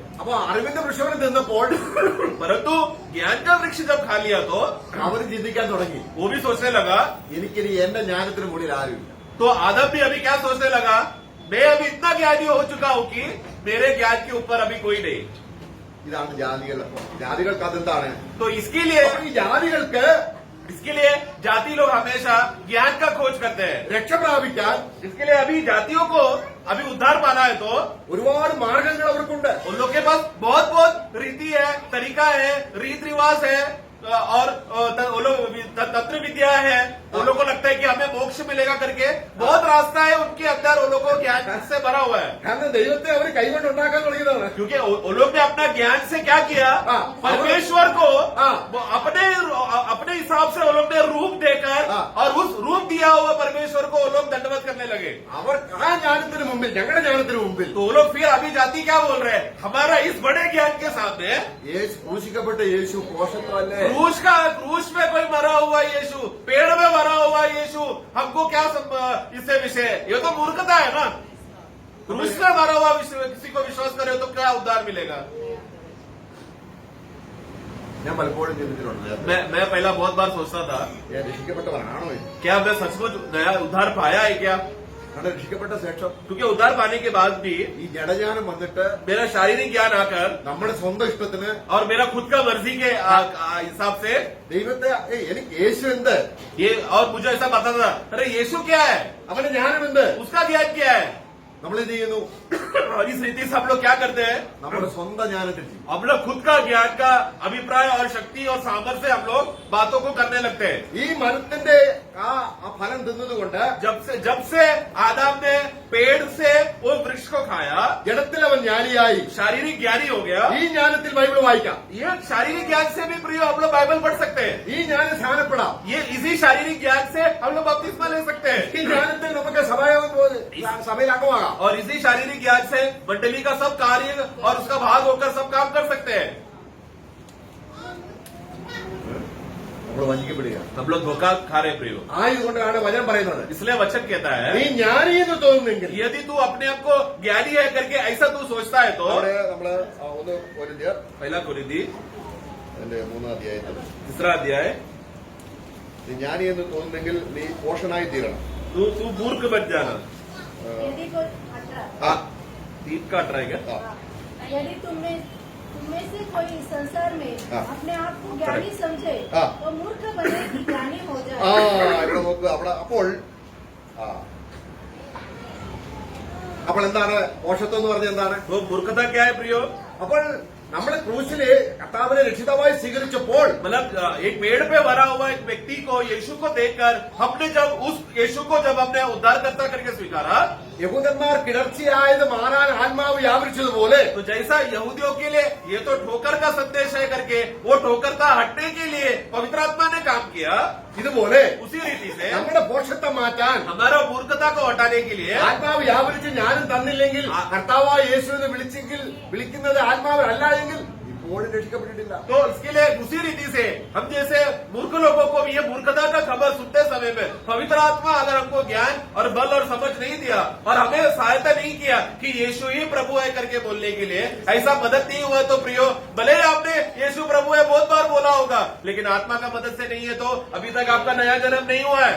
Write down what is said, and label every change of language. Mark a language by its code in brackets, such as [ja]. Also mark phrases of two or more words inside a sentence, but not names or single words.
[ml] അപ്പൊ അറിവിന്റെ വൃക്ഷത്തിൽ നിന്നപ്പോൾ [hi] परंतु ज्ञान का वृक्ष जब खा लिया तो [ml] അവർ ചിന്തിക്കാൻ തുടങ്ങി, [hi] वो भी सोचने लगा, [ml] എനിക്കിനി എന്റെ ജ്ഞാനത്തിന് മുകളിൽ ആരുമില്ല. [hi] तो आदम भी अभी क्या सोचने लगा, मैं अभी इतना ज्ञानी हो चुका हूं कि मेरे ज्ञान के ऊपर अभी कोई नहीं। [ml] ഇതാണ് ജാതികൾക്ക് അതെന്താണ്? [hi] तो इसके लिए [ml] ഈ ജാതികൾക്ക് [hi] जाति लोग हमेशा ज्ञान का खोज करते हैं। [ml] രക്ഷ പ്രാപിക്കാൻ [hi] इसके लिए अभी जातियों को अभी उद्धार पाना है तो [ml] ഒരുപാട് മാർഗങ്ങൾ അവർക്കുണ്ട്. [hi] उन लोग के पास बहुत बहुत रीति है, तरीका है, रीत रिवाज है और वो लोग तंत्र विद्या है। उन लोगों को लगता है कि हमें मोक्ष मिलेगा करके बहुत रास्ता है उनके अंदर, उन लोगों को ज्ञान से भरा हुआ है। [ml] കാരണം ദൈവത്തെ അവർ കൈകൊണ്ട് ഉണ്ടാക്കാൻ തുടങ്ങിയതാണ്. [hi] क्योंकि वो लोग ने अपना ज्ञान से क्या किया, हाँ। परमेश्वर को हाँ। वो अपने हिसाब से वो लोग ने रूप देकर हाँ। और उस रूप दिया हुआ परमेश्वर को वो लोग दंडवत करने लगे। [ml] അവർ ആ ജ്ഞാനത്തിന് മുമ്പിൽ, ഞങ്ങളുടെ ജ്ഞാനത്തിന് മുമ്പിൽ [hi] तो वो लोग फिर अभी जाति क्या बोल रहे हैं, हमारा इस बड़े ज्ञान के सामने [ml] ക്രൂശിക്കപ്പെട്ട യേശു പോഷത്വമല്ലേ? [hi] क्रूस में कोई मरा हुआ यीशु, पेड़ में मरा हुआ यीशु, हमको क्या इससे विषय है? ये तो मूर्खता है ना। क्रूस में मरा हुआ किसी को विश्वास करे तो क्या उद्धार मिलेगा? [ml] ഞാൻ പലപ്പോഴും ചിന്തിച്ചിട്ടുണ്ട്, [hi] मैं पहला बहुत बार सोचता था, [ml] രക്ഷിക്കപ്പെട്ടവരാണോ ഇത്? [hi] क्या मैं सचमुच नया उद्धार पाया है क्या? [ml] കാരണം രക്ഷിക്കപ്പെട്ട ശേഷം [hi] क्योंकि उद्धार पाने के बाद भी [ml] ഈ ജഡജ്ഞാനം വന്നിട്ട് [hi] मेरा शारीरिक ज्ञान आकर [ml] നമ്മുടെ സ്വന്തം ഇഷ്ടത്തിന് [hi] और मेरा खुद का मर्जी के हिसाब से [ml] ദൈവത്തെ എനിക്ക് യേശു എന്ത്, [hi] ये और मुझे ऐसा पता था, अरे यीशु क्या है, [ml] അവന്റെ ജ്ഞാനം എന്ത്, [hi] उसका ज्ञान क्या है। [ml] നമ്മൾ എന്ത് ചെയ്യുന്നു? [hi] और इस रीति से हम लोग क्या करते हैं, [ml] നമ്മുടെ സ്വന്തം ജ്ഞാനത്തിൽ ചെയ്യും. [hi] हम लोग खुद का ज्ञान का अभिप्राय और शक्ति और सामर्थ्य से हम लोग बातों को करने लगते हैं। [ml] ഈ മരത്തിന്റെ ആ ഫലം തിന്നതുകൊണ്ട് [hi] जब से आदम ने पेड़ से वो वृक्ष को खाया, [ml] ജഡത്തിൽ അവൻ ജ്ഞാനിയായി. [hi] शारीरिक ज्ञानी हो गया। [ml] ഈ ജ്ഞാനത്തിൽ ബൈബിൾ വായിക്കാം, [hi] ये शारीरिक ज्ञान से भी प्रिय हम लोग बाइबल पढ़ सकते हैं। [ml] ഈ ജ്ഞാനം സ്ഥാനപ്പെടാം. [hi] ये इसी शारीरिक ज्ञान से हम लोग बपतिस्मा ले सकते हैं [ml] ഈ ജ്ഞാനത്തിൽ നമുക്ക് സഭയിൽ അംഗമാകാം. [hi] और इसी शारीरिक ज्ञान से मंडली का सब कार्य और उसका भाग होकर सब काम कर सकते हैं। [ml] നമ്മൾ വഞ്ചിക്കപ്പെടുക. [hi] हम लोग धोखा खा रहे प्रियो. [ml] ആയതുകൊണ്ടാണ് വചനം പറയുന്നത്, [hi] इसलिए वचन कहता [ml] നീ [hi] है [ml] ജ്ഞാനി എന്ന് തോന്നുന്നെങ്കിൽ. [hi] यदि तू अपने आप को ज्ञानी है करके ऐसा तू सोचता है तो [ml] അവിടെ നമ്മള് ഒന്ന് കൊരിന്ത്യർ [hi] पहला कोरिन्थी [ml] അതിന്റെ 3-ാം അധ്യായത്തിൽ, [hi] तीसरा अध्याय, [ml] നീ ജ്ഞാനി എന്ന് തോന്നുന്നെങ്കിൽ നീ പോഷനായി തീരണം. [hi] तू मूर्ख बन जाना. यदि कोई 18 ആ, 3 का 18 क्या? ആ. यदि तुम में से कोई संसार में हाँ। अपने आप को ज्ञानी समझे हाँ। तो मूर्ख बने कि ज्ञानी हो ആ जाए. [ml] ഇവിടെ നോക്കുക. അപ്പോൾ അപ്പോൾ എന്താണ് പോഷത്വം എന്ന് പറഞ്ഞ എന്താണ്? [hi] वो मूर्खता क्या है प्रियो? [ml] അപ്പോൾ നമ്മൾ ക്രൂശില് കർത്താവിനെ രക്ഷിതാവായി സ്വീകരിച്ചപ്പോൾ [hi] मतलब एक पेड़ पे भरा हुआ एक व्यक्ति को, यीशु को देखकर हमने जब उस यीशु को जब हमने उद्धारकर्ता करके स्वीकारा, [ml] യഹൂദന്മാർ കിടർച്ചയായത് മാറാൻ ആത്മാവ് വ്യാപരിച്ചതുപോലെ [hi] तो जैसा यहूदियों के लिए ये तो ठोकर का संदेश है करके वो ठोकर का हटने के लिए पवित्र आत्मा ने काम किया, [ml] ഇതുപോലെ [hi] उसी रीति से [ml] നമ്മുടെ പോഷത്വം മാറ്റാൻ [hi] हमारा मूर्खता को हटाने के लिए [ml] ആത്മാവ് വ്യാപരിച്ച് ഞാനും തന്നില്ലെങ്കിൽ, കർത്താവായ യേശുവിനെ വിളിക്കുന്നത് ആത്മാവല്ല എങ്കിൽ ഇപ്പോഴും രക്ഷിക്കപ്പെട്ടിട്ടില്ല. [hi] तो इसके लिए उसी रीति से हम जैसे मूर्ख लोगों को भी ये मूर्खता का खबर सुनते समय में पवित्र आत्मा अगर हमको ज्ञान और बल और समझ नहीं दिया और हमें सहायता नहीं किया कि यीशु ही प्रभु है करके बोलने के लिए, ऐसा मदद नहीं हुआ तो प्रियो, भले ही आपने यीशु प्रभु है बहुत बार बोला होगा, लेकिन आत्मा का मदद से नहीं है तो अभी तक आपका नया जन्म नहीं हुआ है.